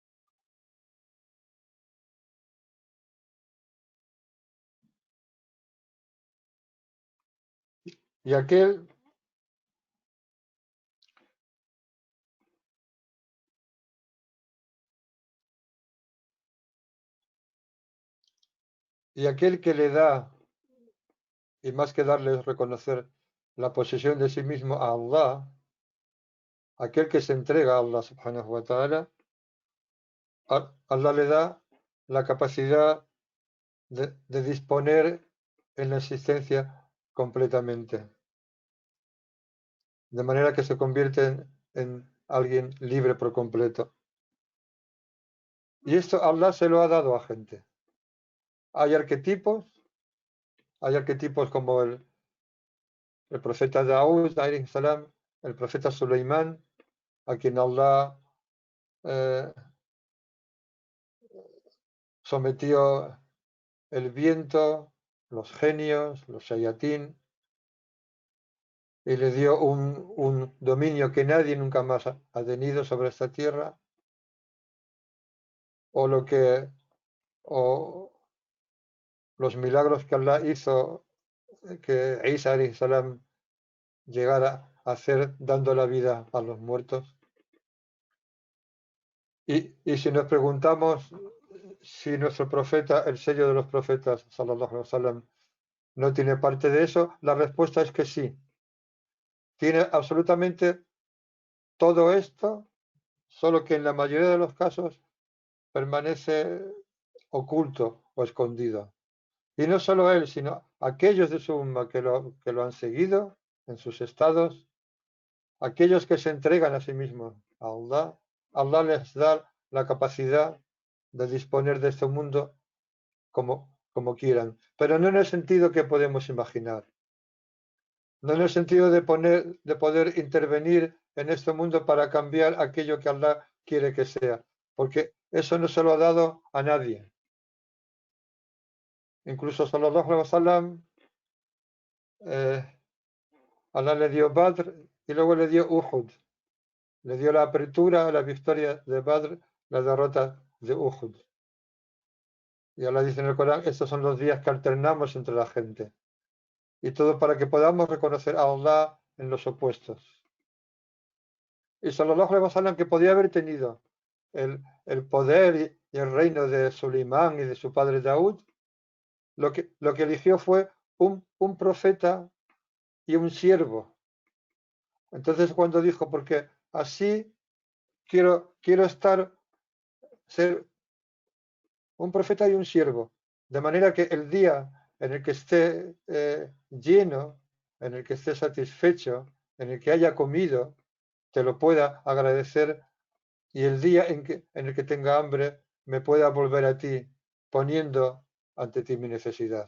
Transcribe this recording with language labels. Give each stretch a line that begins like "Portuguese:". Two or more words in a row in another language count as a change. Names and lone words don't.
Spanish: Y aquel, y aquel que le da, y más que darle es reconocer la posesión de sí mismo a Allah, aquel que se entrega a Allah
Arabic: سبحانه وتعالى,
Spanish: Allah le da la capacidad de disponer en la existencia completamente, de manera que se convierte en alguien libre por completo. Y esto Allah se lo ha dado a gente. Hay arquetipos como el profeta Daud,
Arabic: عليه السلام,
Spanish: el profeta Suleimán, a quien Allah sometió el viento, los genios, los shayatín, y le dio un dominio que nadie nunca más ha tenido sobre esta tierra, o lo que o los milagros que Allah hizo que Isa
Arabic: عليه السلام
Spanish: llegara a hacer dando la vida a los muertos. Y si nos preguntamos si nuestro profeta, el sello de los profetas,
Arabic: صلى الله عليه وسلم,
Spanish: no tiene parte de eso, la respuesta es que sí. Tiene absolutamente todo esto, solo que en la mayoría de los casos permanece oculto o escondido. Y no solo él, sino aquellos de su umma que lo han seguido en sus estados, aquellos que se entregan a sí mismos a Allah, Allah les da la capacidad de disponer de este mundo como quieran, pero no en el sentido que podemos imaginar, no en el sentido de poder intervenir en este mundo para cambiar aquello que Allah quiere que sea, porque eso no se lo ha dado a nadie. Incluso
Arabic: صلى الله عليه وسلم,
Spanish: Allah le dio Badr y luego le dio Uhud, le dio la apertura, la victoria de Badr, la derrota de Uhud. Y Allah dice en el Corán, estos son los días que alternamos entre la gente. Y todo para que podamos reconocer a Allah en los opuestos.
Arabic: Y صلى الله عليه وسلم,
Spanish: que podía haber tenido el poder y el reino de Suleimán y de su padre Daud, lo que eligió fue un profeta y un siervo. Entonces cuando dijo, porque así quiero ser un profeta y un siervo, de manera que el día en el que esté lleno, en el que esté satisfecho, en el que haya comido, te lo pueda agradecer, y el día en el que tenga hambre me pueda volver a ti poniendo ante ti mi necesidad.